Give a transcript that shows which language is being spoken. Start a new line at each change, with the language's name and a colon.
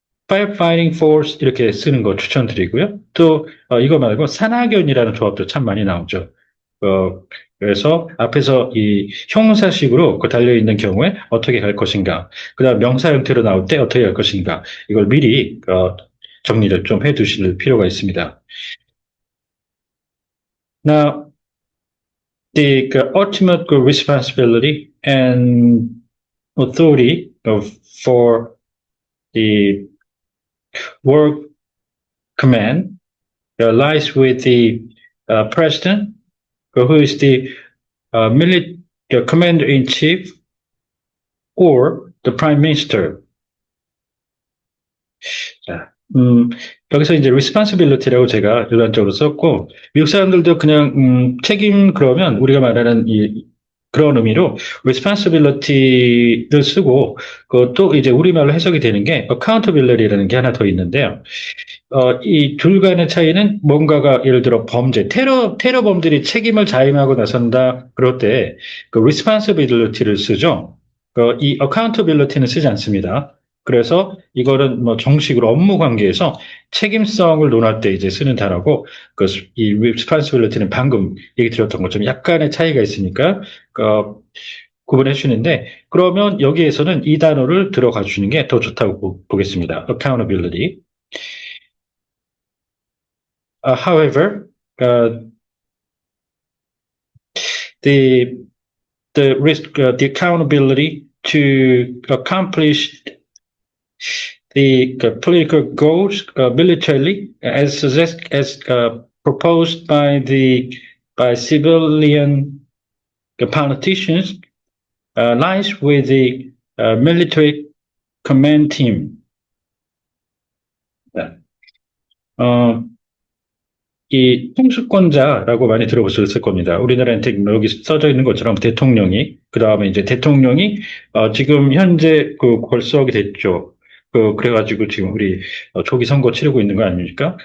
English: firefighting force
Korean: 이렇게 쓰는 거 추천드리고요. 또 이거 말고 산하견이라는 조합도 참 많이 나오죠. 어, 그래서 앞에서 이 형용사식으로 그 달려있는 경우에 어떻게 갈 것인가, 그다음 명사 형태로 나올 때 어떻게 할 것인가, 이걸 미리 정리를 좀 해두실 필요가 있습니다.
English: Now, the ultimate responsibility and authority for the work command lies with the president, who is the military commander in chief, or the prime minister.
Korean: 자, 여기서 이제 responsibility라고 제가 일반적으로 썼고, 미국 사람들도 그냥, 책임 그러면 우리가 말하는 그런 의미로 responsibility를 쓰고, 그것도 이제 우리말로 해석이 되는 게 accountability라는 게 하나 더 있는데요. 이 둘 간의 차이는 뭔가가 예를 들어 범죄, 테러범들이 책임을 자임하고 나선다, 그럴 때 그 responsibility를 쓰죠. 이 accountability는 쓰지 않습니다. 그래서 이거는 뭐 정식으로 업무 관계에서 책임성을 논할 때 이제 쓰는 단어고, 이 responsibility는 방금 얘기 드렸던 것처럼 약간의 차이가 있으니까, 구분해 주시는데, 그러면 여기에서는 이 단어를 들어가 주는 게 더 좋다고 보겠습니다.
English: accountability. However, the the accountability to accomplish the political goals militarily, as proposed by civilian politicians, lies with the military command team.
Korean: 이 통수권자라고 많이 들어보셨을 겁니다. 우리나라한테 여기 써져 있는 것처럼 대통령이, 그 다음에 이제 대통령이 지금 현재 걸석이 됐죠. 그래가지고 지금 우리 조기 선거 치르고 있는 거 아닙니까?